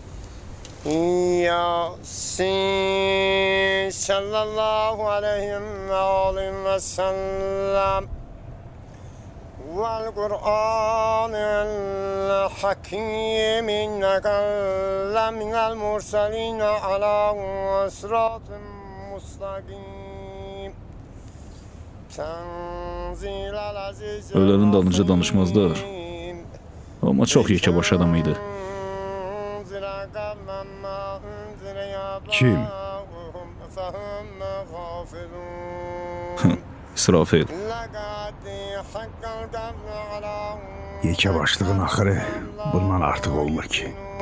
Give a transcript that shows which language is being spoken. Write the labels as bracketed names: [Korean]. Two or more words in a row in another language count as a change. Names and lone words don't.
[Arabic] ياسين صلى الله عليه وآله وسلم والقرآن الحكيم إنك لمن المرسلين على صراط مستقيم تنزيل العزيز [Azerbaijani] Ölənin dalınca danışmazlar. Amma çox yekəbaş adam idi. Kim? İsrafil. Yekə başlığın axırı bundan artıq olmur ki.